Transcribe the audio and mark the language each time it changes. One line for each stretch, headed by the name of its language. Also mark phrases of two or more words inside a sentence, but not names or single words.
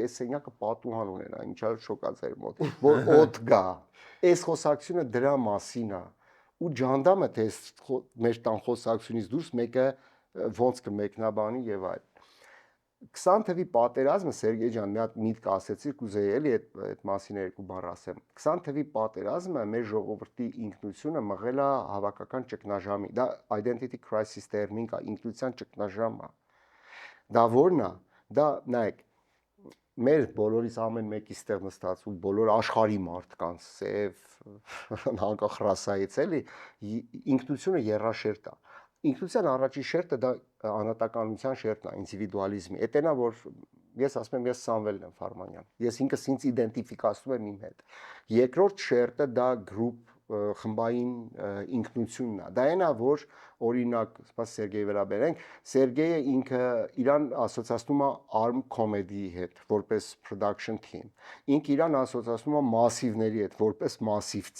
Armenian: այս սենյակը պատուհան ունենա, ինչա շոկա ձեր մոտ, որ օդ գա։ Այս խոսակցությունը դրա մասին է։ Ու ջանդամը թե մեր տան խոսակցությունից դուրս մեկը ոնց կմեկնաբանի եւ այլ 20 թվի պատերազմը Սերգեյ ջան մի հատ միտք ասեցի կուզեի էլի այդ մասին երկու բառ ասեմ 20 թվի պատերազմը մեր ժողովրդի ինքնությունը մղել է հավաքական ճգնաժամի դա
English: identity crisis
Armenian: termin կա ինքնության ճգնաժամ է դա ո՞րն է դա նայեք մեր բոլորիս ամեն մեկի ստեղ նստած ու բոլոր աշխարհի մարդկանց սև անկախ ռասայից էլի ինքնությունը երաշերտ է ինքնության առաջին շերտը դա անհատականության շերտն է ինդիվիդուալիզմի էտենա որ ես ասում եմ ես Սամվելն եմ Ֆարմանյան ես ինքս ինձ իդենտիֆիկացնում եմ իմ հետ երկրորդ շերտը դա գրուպ խմբային ինքնությունն է դա այնա որ օրինակ սպաս Սերգեյի վերաբերենք Սերգեյը ինքը իրան ասոցացնում է arm comedy-ի հետ որպես
English: production team
Armenian: ինքը իրան ասոցացնում է massive-ների հետ որպես massive-ցի